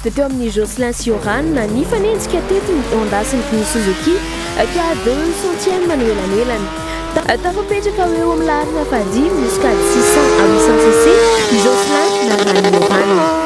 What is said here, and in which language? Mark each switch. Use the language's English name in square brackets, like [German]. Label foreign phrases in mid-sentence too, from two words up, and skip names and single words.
[Malagasy] dia teo amin'ny Jocelyn Sioran na ny fanenjika teto ny ondasiny ny Suzuki ka 2 centième no elanelany. Tafapetraka eo amin'ny larina fahadimy jusqu'à 600 à 800 cc ny Jocelyn Narani Johan.